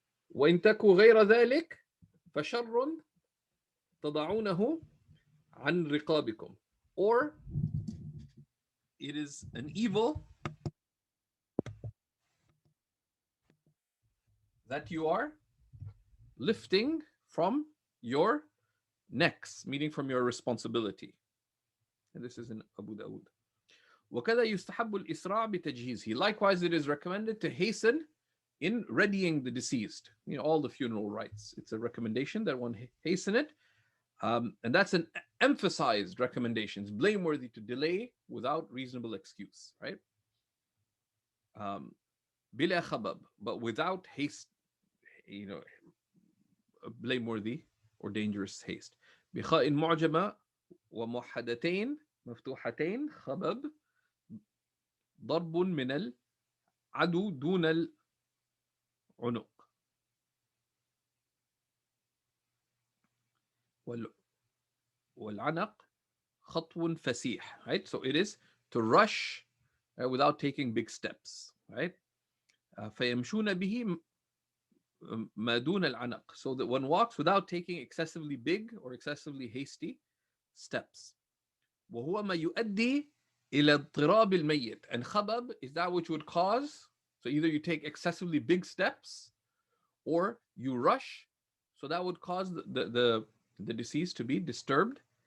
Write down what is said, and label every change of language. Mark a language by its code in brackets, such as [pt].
[ar] وإن تكوا غير ذلك فشر تضعونه عن رقابكم, [en] or it is an evil that you are lifting from your necks, meaning from your responsibility. And this is in Abu Dawud. [ar] وكذا يستحب الإسراع بتجهيزه. [en] Likewise, it is recommended to hasten in readying the deceased. You know, all the funeral rites. It's a recommendation that one hasten it. And that's an emphasized recommendation. It's blameworthy to delay without reasonable excuse, right? [ar] بلا خبب, [en] but without haste, you know, blameworthy or dangerous haste. [ar] بخاء معجمة وموحدتين مفتوحتين خبب ضرب من العدو دون العنق. والعنق خطو فسيح, right? [en] So it is to rush without taking big steps, right? [ar] فيمشون به ما دون العنق, [en] so that one walks without taking excessively big or excessively hasty steps. [ar] وهو ما يؤدي إلى اضطراب الميت, [en] and خبب is that which would cause, so either you take excessively big steps or you rush, so that would cause the deceased to be disturbed.